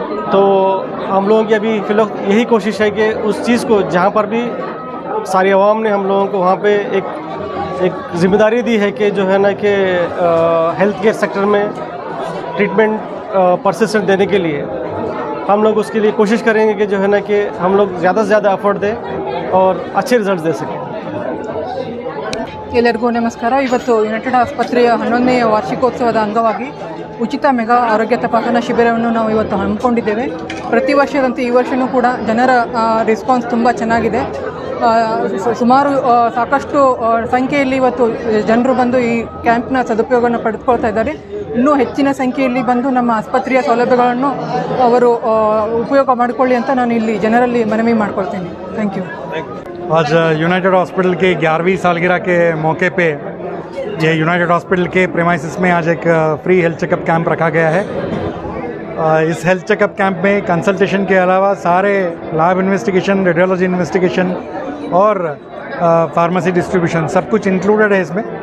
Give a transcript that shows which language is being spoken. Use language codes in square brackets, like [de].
[hi] तो हम लोगों की अभी फिलहाल यही कोशिश है कि उस चीज़ को जहाँ पर भी सारी आवाम ने हम लोगों को वहाँ पे एक जिम्मेदारी दी है कि जो है ना कि हेल्थ केयर सेक्टर में ट्रीटमेंट परसिस्टेंट देने के लिए हम लोग उसके लिए कोशिश करेंगे कि जो है ना कि हम लोग ज़्यादा से ज़्यादा एफर्ट दें और अच्छे रिजल्ट दे सकें। [kn] ಎಲ್ಲರಿಗೂ ನಮಸ್ಕಾರ। ಇವತ್ತು ಯುನೈಟೆಡ್ ಆಸ್ಪತ್ರೆಯ 11ನೇ ವಾರ್ಷಿಕೋತ್ಸವದ ಅಂಗವಾಗಿ ಉಚಿತ ಮೆಗಾ ಆರೋಗ್ಯ ತಪಾಸಣಾ ಶಿಬಿರವನ್ನು ನಾವು ಇವತ್ತು ಹಮ್ಮಿಕೊಂಡಿದ್ದೇವೆ। ಪ್ರತಿ ವರ್ಷದಂತೆ ಈ ವರ್ಷವೂ ಕೂಡ ಜನರ ರೆಸ್ಪಾನ್ಸ್ ತುಂಬ ಚೆನ್ನಾಗಿದೆ। ಸುಮಾರು ಸಾಕಷ್ಟು ಸಂಖ್ಯೆಯಲ್ಲಿ ಇವತ್ತು ಜನರು ಬಂದು ಈ ಕ್ಯಾಂಪ್ನ ಸದುಪಯೋಗವನ್ನು ಪಡೆದುಕೊಳ್ತಾ ಇದ್ದಾರೆ। ಇನ್ನೂ ಹೆಚ್ಚಿನ ಸಂಖ್ಯೆಯಲ್ಲಿ ಬಂದು ನಮ್ಮ ಆಸ್ಪತ್ರೆಯ ಸೌಲಭ್ಯಗಳನ್ನು ಅವರು ಉಪಯೋಗ ಮಾಡಿಕೊಳ್ಳಿ ಅಂತ ನಾನು ಇಲ್ಲಿ ಜನರಲ್ಲಿ ಮನವಿ ಮಾಡ್ಕೊಳ್ತೇನೆ। [en] Thank you. [hi] आज यूनाइटेड हॉस्पिटल के 11वीं सालगिरह के मौके पे ये यूनाइटेड हॉस्पिटल के प्रेमाइसिस में आज एक फ्री हेल्थ चेकअप कैंप रखा गया है। इस हेल्थ चेकअप कैंप में कंसल्टेशन के अलावा सारे लैब इन्वेस्टिगेशन, रेडियोलॉजी इन्वेस्टिगेशन और फार्मेसी डिस्ट्रीब्यूशन सब कुछ इंक्लूडेड है इसमें।